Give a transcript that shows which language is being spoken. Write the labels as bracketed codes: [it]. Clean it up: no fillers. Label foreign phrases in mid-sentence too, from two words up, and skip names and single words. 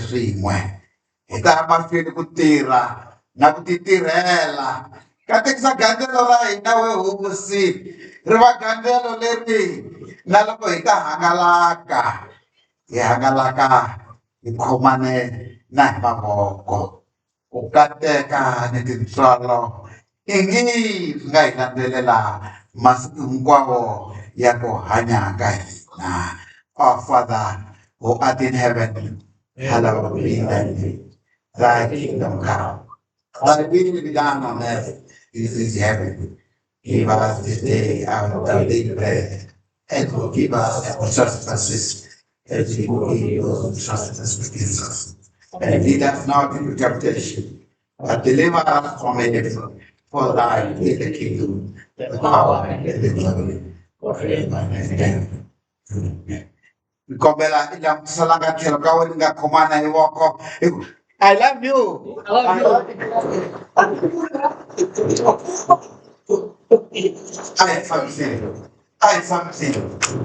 [ts] swin'we hi ta ya mahlweni ku tirha na ku ti tirhela katekisa gandlelo ra hina we hosi ri va gandlelo leri na loko hi ta hangalaka hi hangalaka hi khomane na hi mavoko ku kateka ni tintswalo i ngi swi nga hi landzelela masiku hinkwawo ya ku hanya ka hina. [en] Our Father who art in heaven, hallowed be thy name. Thy kingdom come. Thy will be done on earth as it is in heaven. Give us this day our daily bread, and forgive us our trespasses, as we forgive those who trespass against us. And lead us not into temptation, but deliver us from evil. For thine is the kingdom, the power, and the glory, forever and ever. Amen. [ts] Kombela ila msalanga tlhelo ka wena nga khomana hi voko. [en] I love you. I love you. I something. I something.